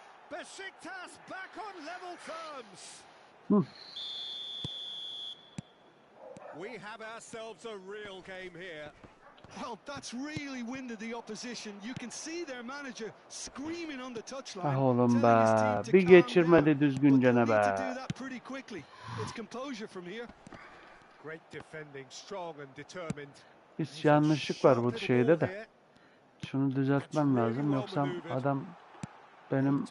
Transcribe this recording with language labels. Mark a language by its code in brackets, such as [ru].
[en] Besiktas back on level terms. We have ourselves a real game here. Well, that's really winded the opposition. You can see their manager screaming on the touchline. [tr] Ah oğlum be, bir geçirmedi düzgünce ne be. [en] It's composure from here. Great defending, strong and determined. [tr] Bir yanlışlık var bu şeyde de. Şunu düzeltmem lazım yoksa adam benim